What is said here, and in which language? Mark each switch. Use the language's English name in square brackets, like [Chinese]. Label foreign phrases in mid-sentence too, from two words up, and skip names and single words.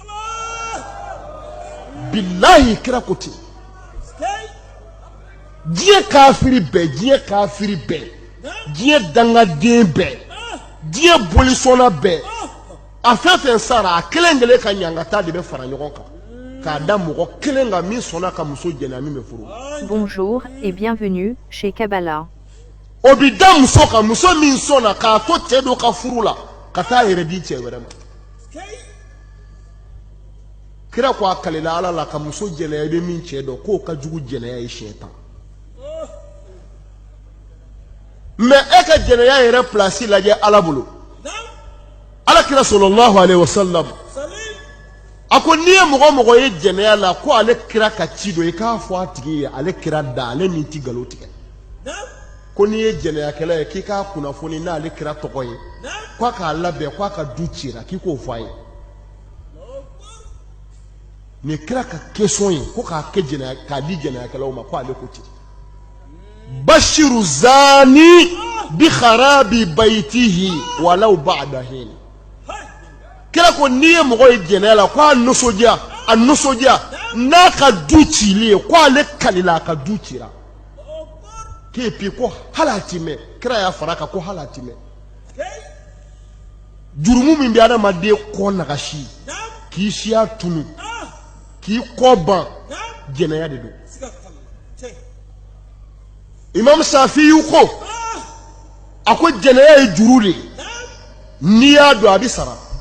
[Bambara] bilahi kira ko ten diɲɛ kafiri bɛɛ diɲɛ dangaden bɛɛ diɲɛ bolisɔnna bɛɛ a fɛn fɛn sara a kelen kelen ka ɲangata de bɛ fara ɲɔgɔn kan k'a da mɔgɔ kelen kan min sɔnna ka muso jɛnɛya min bɛ furu. [French] Bonjour et bienvenue chez Kabbalah. [Bambara] O bi da muso kan muso min sɔnna k'a to cɛ dɔ ka furu la ka taa yɛrɛ di cɛ wɛrɛ ma kira ko a kalila ala la ka muso jɛnɛya i bɛ min cɛ dɔn k'o ka jugu jɛnɛya ye siɲɛ 10 mais e ka jɛnɛya yɛrɛ place lajɛ ala bolo ala kira [Arabic] صلى الله عليه وسلم [Bambara] a ko n'i ye mɔgɔ ye jɛnɛya la ko ale kira ka ci dɔ i k'a fɔ a tigi ye ale kira da ale min ti nkalon tigɛ ko ko ni ye jɛnɛyakɛla ye k'i k'a kunnafoni n'ale kira tɔgɔ ye k'a k'a labɛn k'a ka du cira k'i k'o fɔ a ye ni kira ka question ye ko k'a di jɛnɛyakɛlaw ma ko ale ko ten [Arabic] بشر الزاني بخراب بيته ولو بعد حين [Bambara] kira ko n'i ye mɔgɔ ye jɛnɛya la ko a nisɔndiya n'a ka du cili ye ko ale kalila a ka du cira k'e puis ko hali a ti mɛn kira y'a fara kan ko hali a ti mɛn jurumu min bɛ adamaden kɔ nagasi k'i siya tunu k'i kɔ ban jɛnɛya de don imam Shafi'i ko a ko jɛnɛya ye juru de ye n'i y'a don a bɛ sara